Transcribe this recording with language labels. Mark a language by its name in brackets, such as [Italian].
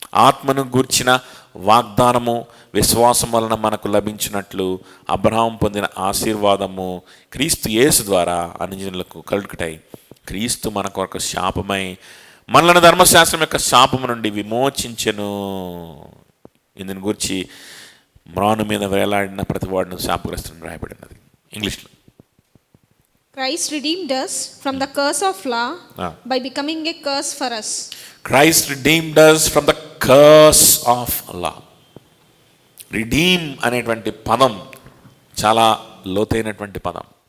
[Telugu] ఆత్మను గూర్చిన వాగ్దానము విశ్వాసం వలన మనకు లభించినట్లు అబ్రహాము పొందిన ఆశీర్వాదము క్రీస్తు యేసు ద్వారా అన్యజనులకు కలుగుటై క్రీస్తు మన కొరకు శాపమై మనలను ధర్మశాస్త్రం యొక్క శాపము నుండి విమోచించెను. ఇందుని గురించి మ్రాను మీద వేలాడిన ప్రతి వాడిని శాపగ్రస్తుని రాయబడినది. ఇంగ్లీష్లో [English] Christ redeemed us from the curse of law by becoming a curse for us. Christ redeemed us from the curse of law. [Telugu] Redeem అనేటువంటి పదం చాలా లోతైనటువంటి పదం.